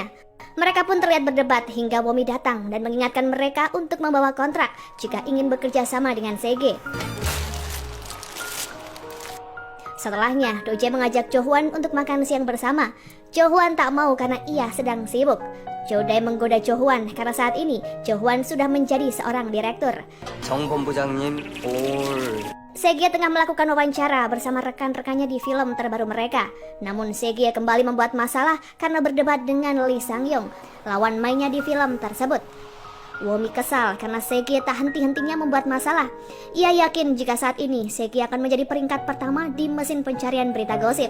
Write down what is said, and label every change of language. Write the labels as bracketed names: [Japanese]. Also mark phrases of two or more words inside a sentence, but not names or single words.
[Indonesian] Mereka pun terlihat berdebat hingga Womi datang dan mengingatkan mereka untuk membawa kontrak jika ingin bekerja sama dengan Sege. Setelahnya, Do-jae mengajak Jo-hwan untuk makan siang bersama. Jo-hwan tak mau karena ia sedang sibuk. Jo-dae menggoda Jo-hwan karena saat ini Jo-hwan sudah menjadi seorang direktur. [Korean] 정 본부장님 올. [Indonesian] Sege tengah melakukan wawancara bersama rekan-rekannya di film terbaru mereka. Namun Sege kembali membuat masalah karena berdebat dengan Lee Sang-young, lawan mainnya di film tersebut. Womi kesal karena Sege tak henti-hentinya membuat masalah. Ia yakin jika saat ini Sege akan menjadi peringkat pertama di mesin pencarian berita gosip.